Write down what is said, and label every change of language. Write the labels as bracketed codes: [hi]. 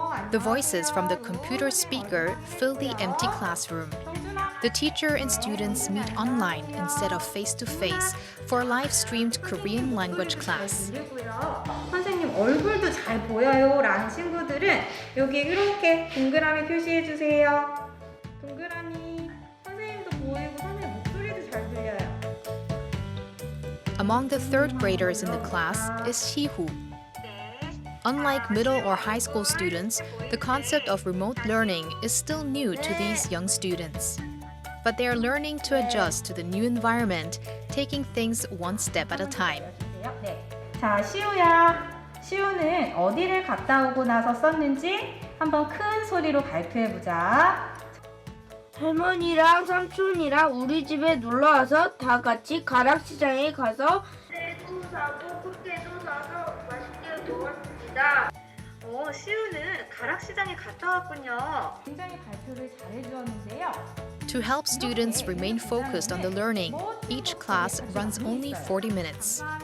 [en] The voices from the computer speaker fill the empty classroom. The teacher and students meet online instead of face-to-face for a live-streamed Korean language class. [ko] 선생님 얼굴도 잘 보여요 라는 친구들은 여기 이렇게 동그라미 표시해 주세요. 동그라미. 선생님도 보이고 선생님 목소리도 잘 들려요. [en] Among the third graders in the class is Sihu. Unlike middle or high school students, the concept of remote learning is still new to these young students. But they are learning to adjust to the new environment, taking things one step at a time. [ko] 네. 자, 시우는 어디를 갔다 오고 나서 썼는지 한번 큰 소리로 발표해 보자. 할머니랑 삼촌이랑 우리 집에 놀러와서 다 같이 가락시장에 가서 새도 사고 꽃게도 사서 맛있게 먹었습니다. 시우는 가락시장에 갔다 왔군요. 굉장히 발표를 잘해 주었는데요. [en] To help students remain focused on the learning, each class runs only 40 minutes.